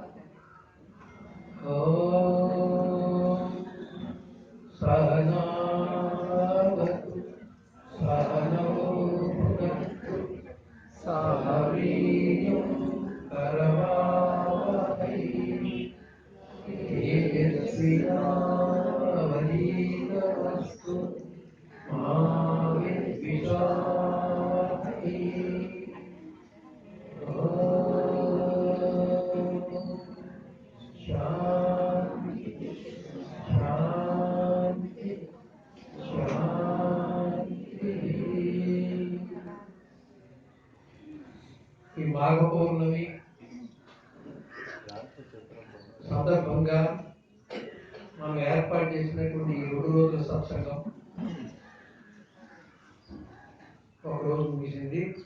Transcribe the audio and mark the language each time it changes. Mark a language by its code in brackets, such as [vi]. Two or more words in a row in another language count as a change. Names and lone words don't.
[sa] ॐ सहनावतु सहनौ भुनक्तु सह वीर्यं करवावहै तेजस्विनावधीतमस्तु मा विद्विषावहै। शांति शांति शांति। [te] ఈ మాఘ పౌర్ణమి సందర్భంగా మనం ఏర్పాటు చేసినటువంటి ఈ 2 రోజుల సత్సంగం ఒక రోజు ముగిసింది.